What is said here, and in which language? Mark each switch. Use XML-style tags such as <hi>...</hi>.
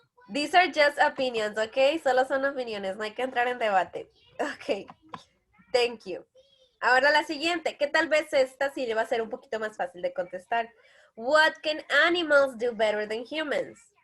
<en>These are just opinions, ok?</en> <es>Solo son opiniones, no hay que entrar en debate.</es> <en>Ok, thank you.</en> <es>Ahora la siguiente, que tal vez esta sí le va a ser un poquito más fácil de contestar.</es> <en>What can animals do better than humans?</en>